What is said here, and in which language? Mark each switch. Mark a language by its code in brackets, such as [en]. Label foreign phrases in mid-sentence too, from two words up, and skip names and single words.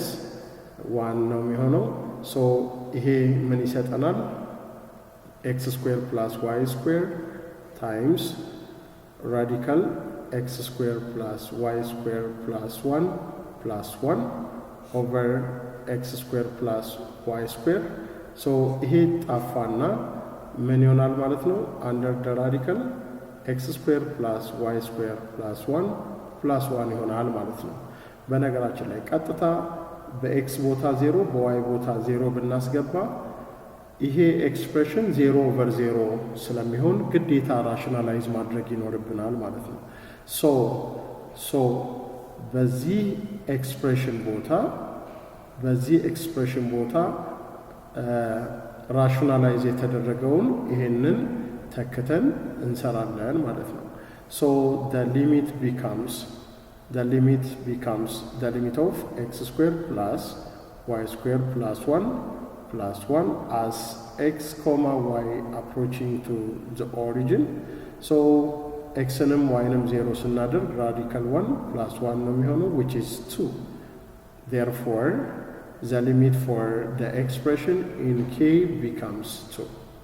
[en] 1 [am] ነው የሚሆነው [en] so [am] ይሄ ምን ይሰጠናል [en] x square plus y square times radical x square plus y square plus 1 plus 1 over x square plus y square so [am] ይሄ ጣፋና ምን ይሆናል ማለት ነው [en] under the radical x square plus y square plus 1 plus 1 [am] ይሆናል ማለት ነው በነገራችን ላይ ቀጥታ በx ቦታ 0 በy ቦታ 0 ብናስገባ ይሄ ኤክስፕሬሽን 0 over 0 ስለሚሆን ግዴታ ራሽናላይዝ ማድረግ ይኖርብናል ማለት ነው so በዚህ ኤክስፕሬሽን ቦታ በዚህ ኤክስፕሬሽን ቦታ ራሽናላይዝ የተደረገውን ይሄንን ተክተን እንሰራለን ማለት ነው። [en] ሶ the limit becomes the limit of x squared plus y squared plus 1 as x comma y approaching to the origin. [am] So x ንም y ንም 0 ስናደርግ [en] radical 1 plus 1 [am] ነው የሚሆነው, [en] which is 2. Therefore the limit for the expression in k becomes 2.